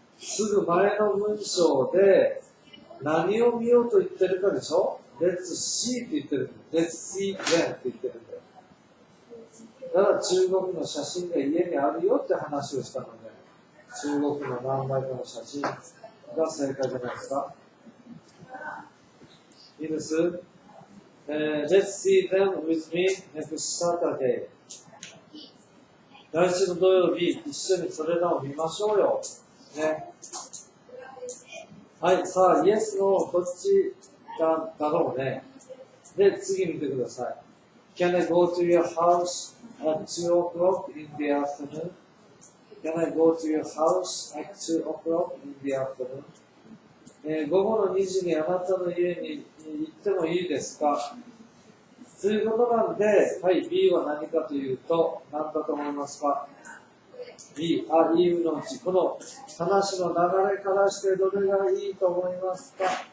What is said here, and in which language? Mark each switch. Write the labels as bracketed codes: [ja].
[ja] すぐ前の文章で何を見ようと言ってるかでしょ？ [en] Let's see [ja] って言ってる。 [en] Let's see them [ja] って言ってるんだよ。だから中国の写真が家にあるよって話をしたので、中国の何枚かの写真が正解じゃないですか。いいです？ [en] Let's see them with me next Saturday. [ja] 来週の土曜日、一緒にそれらを見ましょうよ。ね。はい、さあ、イエスのどっちだろうね。で、次見てください。 [en] Can I go to your house at 2 o'clock in the afternoon? Can I go to your house at 2 o'clock in the afternoon? [ja] 午後の2時にあなたの家に行ってもいいですか？ということなんで、はい、B は何かというと、何だと思いますか？ B、あいうのうち、この話の流れからしてどれがいいと思いますか？